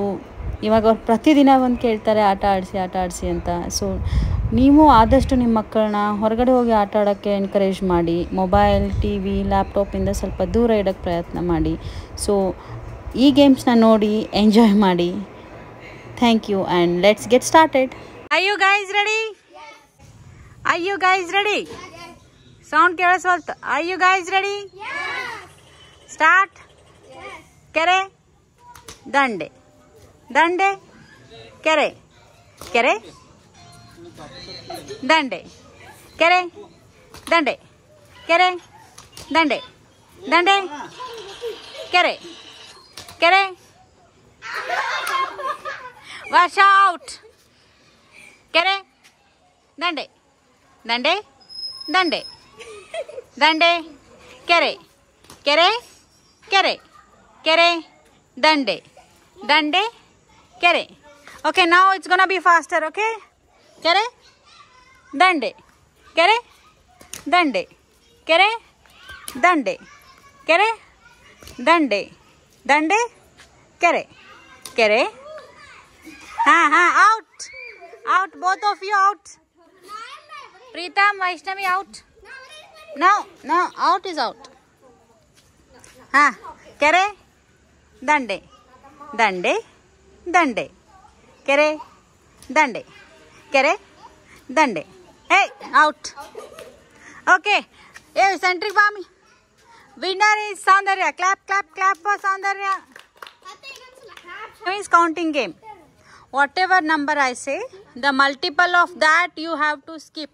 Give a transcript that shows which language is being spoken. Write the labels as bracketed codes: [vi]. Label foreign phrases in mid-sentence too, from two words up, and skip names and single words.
[kn] ಇವಾಗ ಅವ್ರು ಪ್ರತಿದಿನ ಒಂದು ಕೇಳ್ತಾರೆ ಆಟ ಆಡಿಸಿ ಅಂತ. ಸೊ ನೀವು ಆದಷ್ಟು ನಿಮ್ಮ ಮಕ್ಕಳನ್ನ ಹೊರಗಡೆ ಹೋಗಿ ಆಟ ಆಡೋಕ್ಕೆ ಎನ್ಕರೇಜ್ ಮಾಡಿ. [en] mobile TV [kn] ಲ್ಯಾಪ್ಟಾಪಿಂದ ಸ್ವಲ್ಪ ದೂರ ಇಡೋಕ್ಕೆ ಪ್ರಯತ್ನ ಮಾಡಿ. ಸೊ ಈ ಗೇಮ್ಸ್ನ ನೋಡಿ ಎಂಜಾಯ್ ಮಾಡಿ. [en] thank you and let's get started. Are you guys ready? Are you guys ready? Sound ಕೇಳಿಸ್ವಲ್ತು. Are you guys ready? Start. [kn] ಕೆರೆ ದಂಡೆ ದಂಡೆ ಕೆರೆ ಕೆರೆ ದಂಡೆ ಕೆರೆ ದಂಡೆ ಕೆರೆ ದಂಡೆ ದಂಡೆ ಕೆರೆ ಕೆರೆ [en] wash out [kn] ಕೆರೆ ದಂಡೆ ದಂಡೆ ದಂಡೆ ದಂಡೆ ಕೆರೆ ಕೆರೆ ಕೆರೆ ಕೆರೆ ದಂಡೆ ದಂಡೆ ಕೆರೆ. [en] Okay, now it's gonna be faster. [kn] Okay, ಕೆರೆ ದಂಡೆ ಕೆರೆ ದಂಡೆ ಕೆರೆ ದಂಡೆ ಕೆರೆ ದಂಡೆ ದಂಡೆ ಕೆರೆ ಕೆರೆ. [en] Out, out, both of you out. Pritam, Vaishnavi out. No, out is out. [kn] ಕೆರೆ ದಂಡೆ ದಂಡೆ ದಂಡೆ ಕೆರೆ ದಂಡೆ ಕೆರೆ ದಂಡೆ. [en] Hey, out. Okay, hey, centric Bami. Winner is Soundarya. Clap, clap, clap for Soundarya. It's counting game. Whatever number I say, the multiple of that you have to skip.